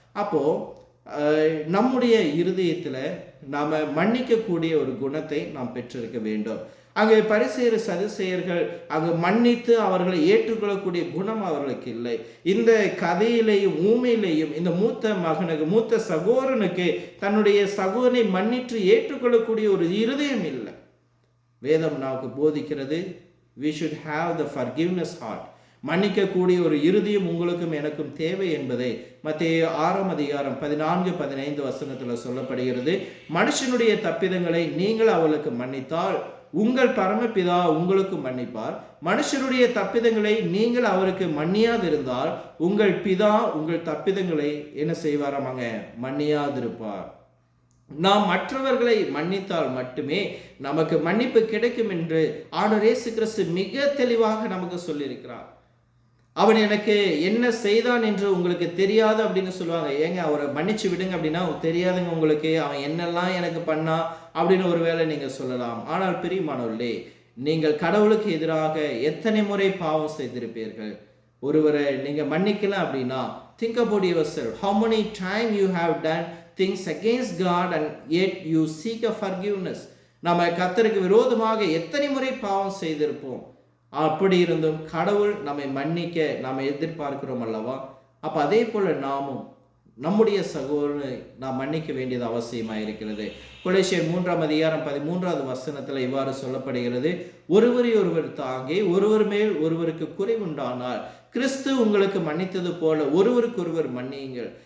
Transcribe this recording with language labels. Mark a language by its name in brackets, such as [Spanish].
[Tamil] அப்போ நம்முடைய இருதயத்தில் நாம் மன்னிக்கக்கூடிய ஒரு குணத்தை நாம் பெற்றிருக்க வேண்டும். அங்கே பரிசேயர் சதுசேயர்கள் அங்கு மன்னித்து அவர்களை ஏற்றுக்கொள்ளக்கூடிய குணம் அவர்களுக்கு இல்லை. இந்த கதையிலேயும் ஊமையிலேயும் இந்த மூத்த சகோதரனுக்கு தன்னுடைய சகோதரனை மன்னித்து ஏற்றுக்கொள்ளக்கூடிய ஒரு இருதயம் இல்லை. வேதம் நமக்கு போதிக்கிறது, [English] we should have the forgiveness heart. [Tamil] மன்னிக்கக்கூடிய ஒரு இருதயம் உங்களுக்கும் எனக்கும் தேவை என்பதை மத்தேயு 6:14-15 சொல்லப்படுகிறது. மனுஷனுடைய தப்பிதங்களை நீங்கள் அவளுக்கு மன்னித்தால் உங்கள் பரமபிதா உங்களுக்கு மன்னிப்பார். மனுஷருடைய தப்பிதங்களை நீங்கள் அவருக்கு மன்னியாதிருந்தால் உங்கள் பிதா உங்கள் தப்பிதங்களை என்ன செய்வாராமாங்க, மன்னியாதிருப்பார். நாம் மற்றவர்களை மன்னித்தால் மட்டுமே நமக்கு மன்னிப்பு கிடைக்கும் என்று ஆண்டவர் இயேசு கிறிஸ்து மிக தெளிவாக நமக்கு சொல்லியிருக்கிறார். அவன் எனக்கு என்ன செய்தான் என்று உங்களுக்கு தெரியாது அப்படின்னு சொல்லுவாங்க. ஏங்க அவரை மன்னிச்சு விடுங்க அப்படின்னா தெரியாதுங்க உங்களுக்கு, அவன் என்னெல்லாம் எனக்கு பண்ணா அப்படின்னு ஒருவேளை நீங்க சொல்லலாம். ஆனால் பிரியமானவர்களே, நீங்கள் கடவுளுக்கு எதிராக எத்தனை முறை பாவம் செய்திருப்பீர்கள்? ஒருவரை நீங்க மன்னிக்கலாம் அப்படின்னா [English] think about yourself. How many time you have done things against God and yet you seek a forgiveness? [Tamil] நம்ம கர்த்தருக்கு விரோதமாக எத்தனை முறை பாவம் செய்திருப்போம். அப்படி இருந்தும் கடவுள் நம்மை மன்னிக்க நாம் எதிர்பார்க்கிறோம் அல்லவா? அப்போ அதே போல நாமும் நம்முடைய சகோதரனை நாம் மன்னிக்க வேண்டியது அவசியமாக இருக்கிறது. கொலோசியர் 3:13 இவ்வாறு சொல்லப்படுகிறது, ஒருவரை ஒருவர் தாங்கி ஒருவர் மேல் ஒருவருக்கு குறைவுண்டானால் கிறிஸ்து உங்களுக்கு மன்னித்தது போல ஒருவருக்கொருவர் மன்னியுங்கள்.